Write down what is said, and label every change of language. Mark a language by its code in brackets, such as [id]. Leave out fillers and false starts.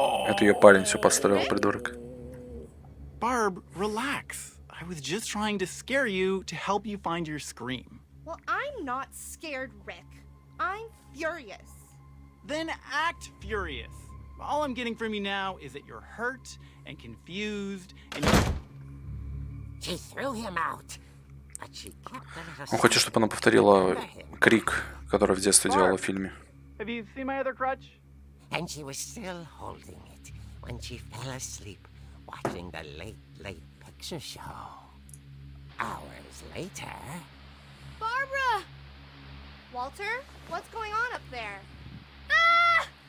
[ru] Это ее парень все построил, придурок. [en] Barb, relax. I was just trying to scare you to help you find your scream. Well, I'm not scared, Rick. I'm furious. Then act furious. All I'm getting from you now is that you're hurt and confused and She threw him out, but she kept a little [ru] Он хочет, чтобы она повторила крик, который в детстве делала в фильме. [en] Have you seen my other crutch? And she was still holding it when she fell asleep watching the late picture show. Hours later... Barbara! Walter, what's going on up there? Ah!